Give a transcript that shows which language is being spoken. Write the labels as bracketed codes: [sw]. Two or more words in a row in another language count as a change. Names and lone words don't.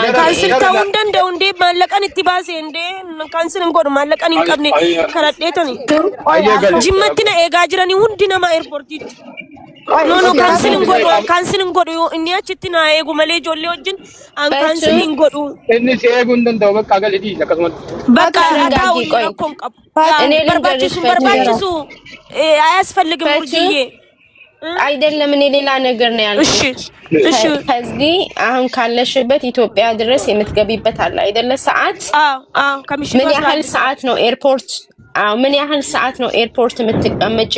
[om] kaansil ta'uu hin danda'u hundee maallaqan itti baase hundee kaansil hin godhu maallaqan hin qabne karadheetani jimmatti na eegaa jiranii hundi nama eerpoortiitti. No kaansil hin godhu inni achitti na eegu malee ijoollee wajjin an kaansil hin godhu. Inni si eeguu hin danda'u bakka agalii dhiisa akkasumatti. Bakka taa'u rakkoon qabu. [am] Barbaachisu aያስፈልግም ውርጅዬ አይደለም እኔ ሌላ ነገር ነው ያልኩት። እሺ ከዚህ አሁን ካለሽበት ኢትዮጵያ ድረስ የምትገቢበት አለ አይደለ ሰዓት? አዎ ምን ያህል ሰዓት ነው ኤርፖርት? ምን ያህል ሰዓት ነው ኤርፖርት የምትቀመጪው?